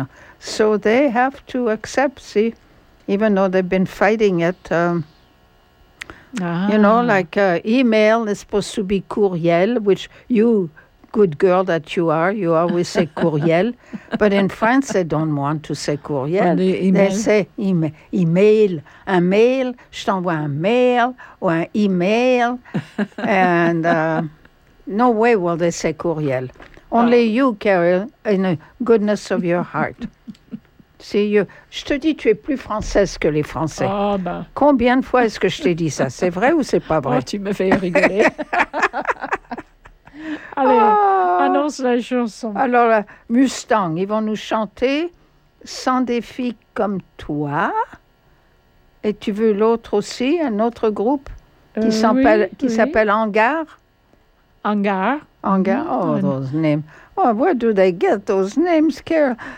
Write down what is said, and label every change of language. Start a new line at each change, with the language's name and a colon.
English: And so they have to accept, see, even though they've been fighting it. You know, like email is supposed to be courriel, which you, good girl that you are, you always say courriel. But in France, they don't want to say courriel. They say email.
French: Un mail, je t'envoie un mail, ou un email.
English: And no way will they say courriel. Only you, Carol, in the goodness of your heart. See, you.
French: Je te dis, tu es plus française que les Français. Oh, ben. Combien de fois est-ce que je t'ai dit ça? C'est vrai ou c'est pas vrai? Oh, tu me fais rigoler. Allez, annonce la chanson. Alors, Mustang, ils vont nous chanter « Sans défi comme toi ». Et tu veux l'autre aussi, un autre groupe qui, s'appelle, oui, qui oui. s'appelle Hangar. Hangar.
English: Hangar, those names. Oh, where do they get those names, Carol?